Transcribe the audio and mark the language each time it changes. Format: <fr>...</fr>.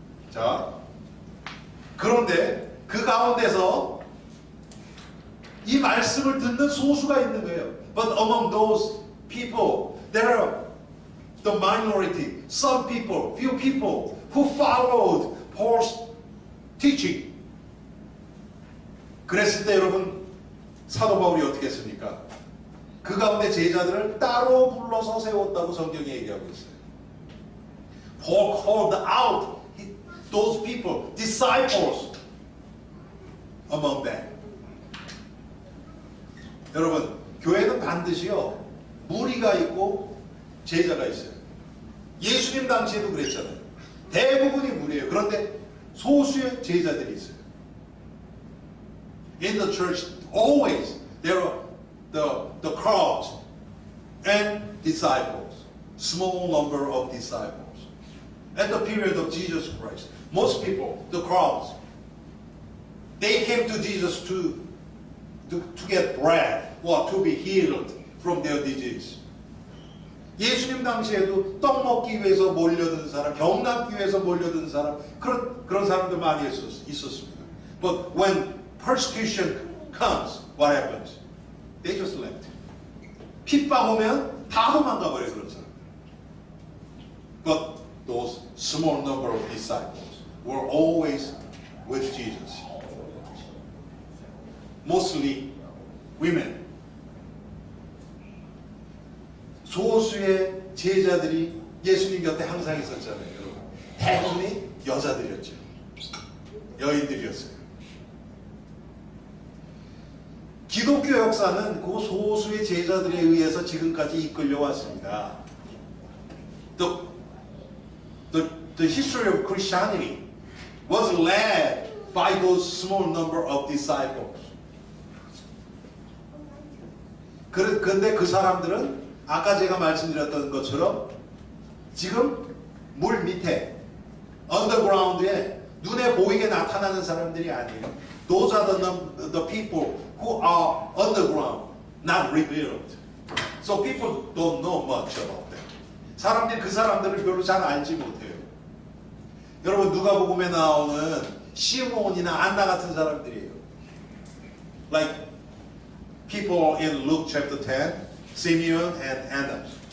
<ko>자, 그런데 그 가운데서 이 말씀을 듣는 소수가 있는 거예요.</ko> <en>But among those people, there are the minority, some people, few people who followed Paul's teaching.</en> <ko>그랬을 때 여러분, 사도 바울이 어떻게 했습니까? 그 가운데 제자들을 따로 불러서 세웠다고 성경이 얘기하고 있어요.</ko> <en>Paul called out those people, disciples among them.</en> <ko>여러분, 교회는 반드시요, 무리가 있고 제자가 있어요. 예수님 당시에도 그랬잖아요. 대부분이 무리예요. 그런데 소수의 제자들이 있어요.</ko> <en>In the church, always there are the crowds and disciples, small number of disciples. At the period of Jesus Christ, most people, the crowds, they came to Jesus to get bread or to be healed from their disease.</en> <ko>예수님 당시에도 떡 먹기 위해서 몰려든 사람, 병 낫기 위해서 몰려든 사람, 그런 사람들 많이 있었습니다.</ko> <en>But when persecution comes, what happens? They just left.</en> <ko>핍박 오면 다 도망가 버려요, 그런 사람들.</ko> <en>But those small number of disciples were always with Jesus. Mostly women.</en> <ko>소수의 제자들이 예수님 곁에 항상 있었잖아요, 여러분. 대부분이 여자들이었죠. 여인들이었어요. 기독교 역사는 그 소수의 제자들에 의해서 지금까지 이끌려 왔습니다.</ko> <en>The history of Christianity was led by those small number of disciples.</en> <ko>그런데 그 사람들은 아까 제가 말씀드렸던 것처럼 지금 물 밑에 언더그라운드에 눈에 보이게 나타나는 사람들이 아니에요.</ko> <en>Those are the people who are underground, not revealed. So people don't know much about them.</en> <ko>사람들이 그 사람들을 별로 잘 알지 못해요. 여러분, 누가복음에 나오는 시몬이나 안나 같은 사람들이에요.</ko> <en>Like people in Luke chapter 10, Simeon and Anna.</en>